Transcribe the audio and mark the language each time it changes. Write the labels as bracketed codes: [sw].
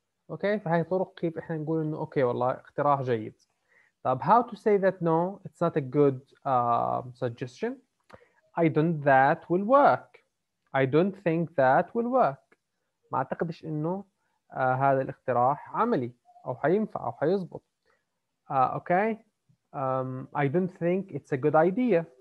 [en] Okay, [ar] فهي طرق كيف احنا نقول انه اوكي والله اقتراح جيد. طب [en] how to say that no, it's not a good suggestion. I don't that will work. I don't think that will work. [ar] ما اعتقدش انه هذا الاقتراح عملي او حينفع او حيزبط. [en] Okay. I don't think it's a good idea.